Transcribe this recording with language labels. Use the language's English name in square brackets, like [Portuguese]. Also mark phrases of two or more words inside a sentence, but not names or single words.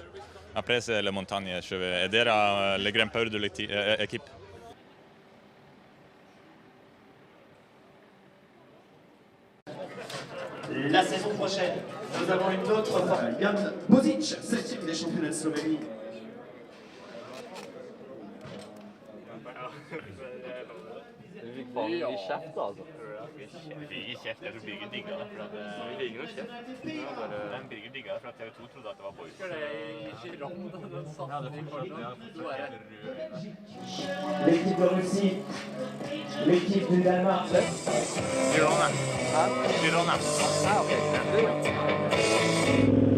[French] Après, c'est la montagne. Je vais aider les grimpeurs de l'équipe. La saison prochaine, nous avons une autre Jan Bozic, 7e des championnats de Slovénie. [Norwegian] Vi kjeft, altså. Vi gir kjeft, jeg tror Birger digga det. Birger og kjeft? Men Birger digga det, for at TV2 trodde at det var boys. [French] L'équipe de Russie, l'équipe du Danemark. Girona. Girona. Ah, ok.